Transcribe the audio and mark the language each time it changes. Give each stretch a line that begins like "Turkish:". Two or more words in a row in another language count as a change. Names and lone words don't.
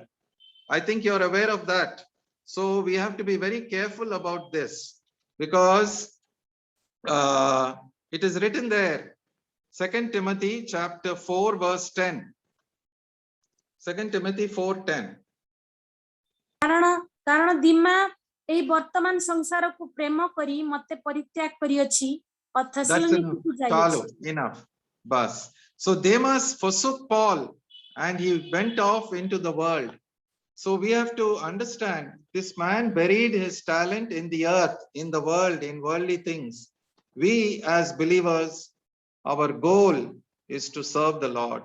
English: I think you're aware of that. So we have to be very careful about this, because it is written there, 2 Timothy chapter 4 verse 10. 2 Timothy 4:10.
Odia: କାରଣ ଦିମା ଏହି ବର୍ତ୍ତମାନ ସଂସାରକୁ ପ୍ରେମ କରି ମତେ ପରିତ୍ୟାଗ କରିଅଛି, ଥେସଲୋନିକେକୁ ଯାଇଅଛି।
English: Enough. Bas. So Demas forsook Paul and he went off into the world. So we have to understand, this man buried his talent in the earth, in the world, in worldly things. We as believers, our goal is to serve the Lord.